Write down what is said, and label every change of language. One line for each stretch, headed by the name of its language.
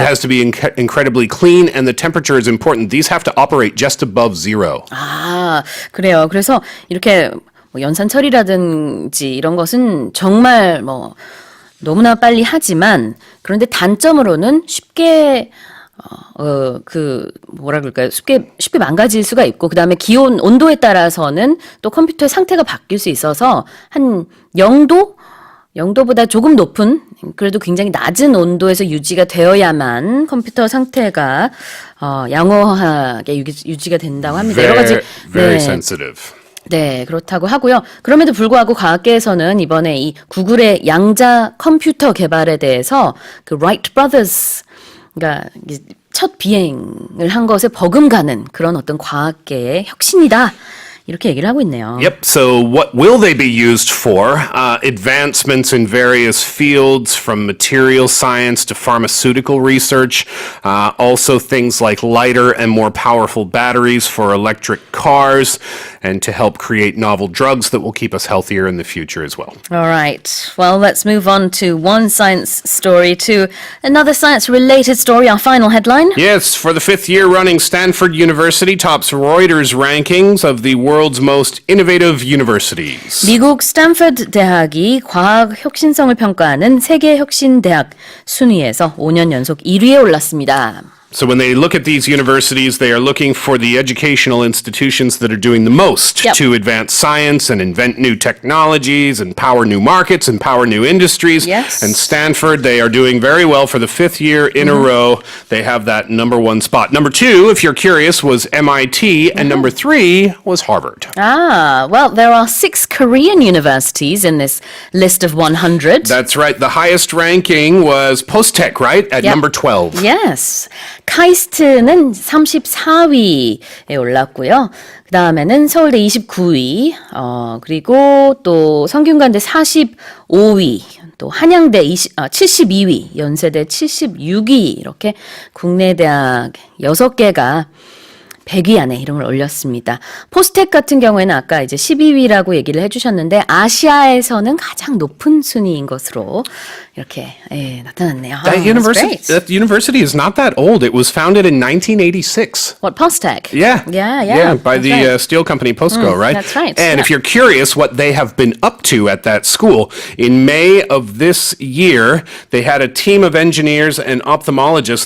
English: It has to be incredibly clean, and the temperature is important. These have to operate just above zero.
Korean: 아, 그래요. 그래서 이렇게 뭐 연산처리라든지 이런 것은 정말 뭐 너무나 빨리 하지만 그런데 단점으로는 쉽게 뭐라 그럴까요? 쉽게 망가질 수가 있고, 그 다음에 기온, 온도에 따라서는 또 컴퓨터의 상태가 바뀔 수 있어서 한 0도보다 조금 높은, 그래도 굉장히 낮은 온도에서 유지가 되어야만 컴퓨터 상태가, 양호하게 유지가 된다고 합니다. 여러 가지.
English: Very sensitive.
Korean: 네, 그렇다고 하고요. 그럼에도 불구하고 과학계에서는 이번에 이 구글의 양자 컴퓨터 개발에 대해서 그 Wright Brothers, 그러니까 첫 비행을 한 것에 버금가는 그런 어떤 과학계의 혁신이다. 이렇게 얘기를 하고 있네요.
English: Yep. So what will they be used for? Advancements in various fields, from material science to pharmaceutical research. Also things like lighter and more powerful batteries for electric cars, and to help create novel drugs that will keep us healthier in the future as well. All right. Well, let's move on to one science story to another science-related story. Our final headline. Yes, for the 5th year running, Stanford University tops Reuters rankings of the world's most innovative universities.
Korean: 미국 스탠퍼드 대학이 과학 혁신성을 평가하는 세계 혁신 대학 순위에서 5년 연속 1위에 올랐습니다.
English: So when they look at these universities, they are looking for the educational institutions that are doing the most to advance science and invent new technologies and power new markets and power new industries. Yes. And Stanford, they are doing very well for the 5th year in a row. They have that number 1 spot. Number 2, if you're curious, was MIT, and number 3 was Harvard. Ah, well, there are 6 Korean universities in this list of 100. That's right. The highest ranking was Post-Tech, right? At number 12. Yes.
Korean: 카이스트는 34위에 올랐고요. 그 다음에는 서울대 29위, 그리고 또 성균관대 45위, 또 한양대 72위, 연세대 76위, 이렇게 국내 대학 6개가 100위 안에 이름을 올렸습니다. 포스텍 같은 경우에는 아까 이제 12위라고 얘기를 해주셨는데 아시아에서는 가장 높은 순위인 것으로 이렇게 나타났네요.
English: That university is not that old. It was founded in 1986. What, Postec? Yeah. By the steel company POSCO, right? That's right. And if you're curious what they have been up to at that school, in May of this year, they had a team of engineers and ophthalmologists.